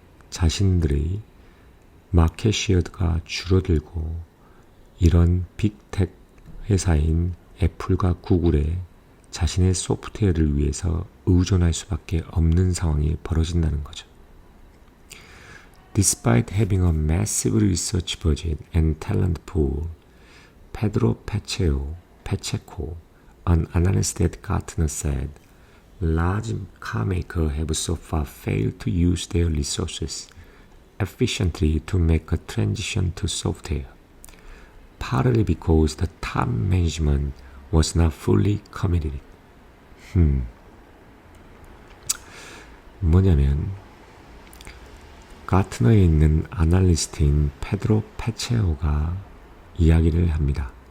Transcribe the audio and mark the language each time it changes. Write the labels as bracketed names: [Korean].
[Korean] 자신들의 마켓 시어가 줄어들고 이런 빅텍 회사인 애플과 구글에 자신의 소프트웨어를 위해서 의존할 수밖에 없는 상황이 벌어진다는 거죠. [English] Despite having a massive research budget and talent pool, Pedro Pacheco, an analyst at Gartner said, large car makers have so far failed to use their resources efficiently to make a transition to software, partly because the top management was not fully committed. [Korean] 뭐냐면 가트너에 있는 아날리스트인 페드로 파체오가 이야기를 합니다.